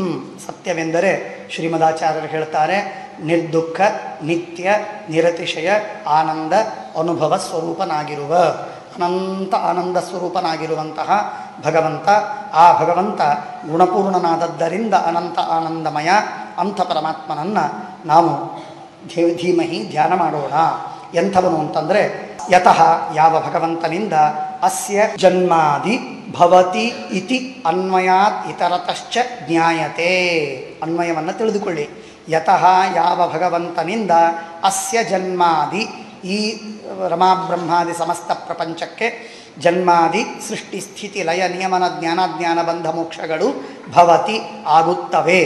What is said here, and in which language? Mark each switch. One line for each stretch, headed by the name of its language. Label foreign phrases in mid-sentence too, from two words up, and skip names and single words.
Kannada: ಸತ್ಯವೆಂದರೆ ಶ್ರೀಮದಾಚಾರ್ಯರು ಹೇಳ್ತಾರೆ ನಿರ್ದುಃಖ ನಿತ್ಯ ನಿರತಿಶಯ ಆನಂದ ಅನುಭವ ಸ್ವರೂಪನಾಗಿರುವ ಅನಂತ ಆನಂದ ಸ್ವರೂಪನಾಗಿರುವಂತಹ ಭಗವಂತ. ಆ ಭಗವಂತ ಗುಣಪೂರ್ಣನಾದದ್ದರಿಂದ ಅನಂತ ಆನಂದಮಯ. ಅಂಥ ಪರಮಾತ್ಮನನ್ನು ನಾವು ಧೀಮಹಿ ಧ್ಯಾನ ಮಾಡೋಣ. ಎಂಥವನು ಅಂತಂದರೆ ಯತಃ ಯಾವ ಭಗವಂತನಿಂದ
Sanskrit: ಅಸ್ಯ ಜನ್ಮಾದಿ ಭವತಿ ಇತಿ ಅನ್ವಯಾತ್ ಇತರತಶ್ಚ ಜ್ಞಾಯತೆ.
Kannada: ಅನ್ವಯವನ್ನು ತಿಳಿದುಕೊಳ್ಳಿ. ಯತಃ ಯಾವ ಭಗವಂತನಿಂದ
Sanskrit: ಅಸ್ಯ ಜನ್ಮಾದಿ
Kannada: ಈ ರಮಾಬ್ರಹ್ಮಾದಿ ಸಮಸ್ತ ಪ್ರಪಂಚಕ್ಕೆ ಜನ್ಮಾದಿ ಸೃಷ್ಟಿ ಸ್ಥಿತಿ ಲಯ ನಿಯಮನ ಜ್ಞಾನಾಜ್ಞಾನ ಬಂಧ ಮೋಕ್ಷಗಳು ಭವತಿ ಆಗುತ್ತವೆ.